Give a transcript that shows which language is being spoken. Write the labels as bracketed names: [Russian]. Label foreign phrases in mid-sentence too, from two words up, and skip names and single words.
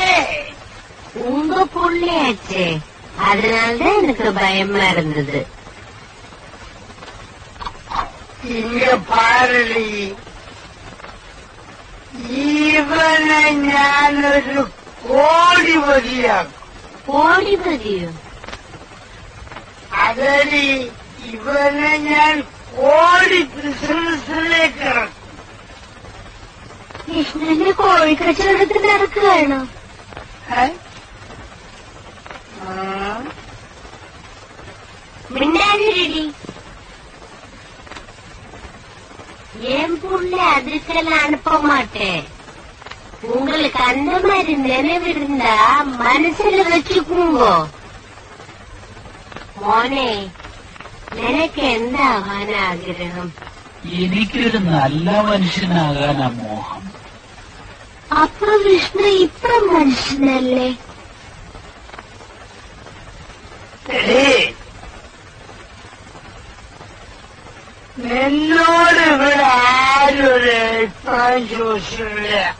[Tamil] உங்க புள்ளையாச்சே, அதனாலதான் எனக்கு பயமா இருந்தது. இங்க பாரடி, [Malayalam] ഇവനെ ഞാനൊരു കോടിപതിയാക്കും. കോടിപതിയോ? അതടി, ഇവനെ ഞാൻ കോടി ബിസിനസ്സിലേക്ക് ഇറക്കും. കൃഷ്ണന്റെ കോഴിക്കച്ചവടത്തിൽ നടക്കുകയാണോ? [Tamil] மின்னாடி என் புள்ள அதுக்கெல்லாம் அனுப்ப மாட்டேன். உங்களுக்கு அந்த மாதிரி நினைவு இருந்தா மனசுல வச்சுக்குங்க. [Malayalam] മോനെ, നിനക്ക് എന്താവാൻ ആഗ്രഹം? എനിക്കൊരു നല്ല മനുഷ്യനാകാനാ മോഹം. അപ്പൊ വിഷ്ണു ഇപ്പൊ മനുഷ്യനല്ലേ? നിന്നോട് ഇവിടെ ആരൊരു അഭിപ്രായം ചോദിച്ചില്ല.